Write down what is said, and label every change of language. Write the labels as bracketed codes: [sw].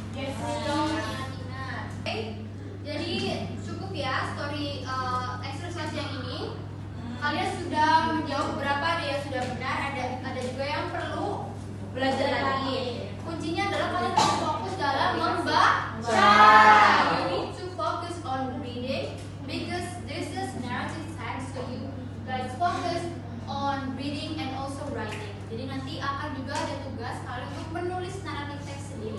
[id] Ingat-ingat. Oke. Jadi cukup ya story exercise yang ini. Kalian sudah menjawab berapa ada yang sudah benar, ada juga yang perlu belajar lagi. Kuncinya adalah kalian harus fokus dalam membaca. [en] You need to focus on reading because this is narrative text, so you guys focus on reading and also writing. [id] Jadi nanti akan juga ada tugas kalian untuk menulis narrative text sendiri.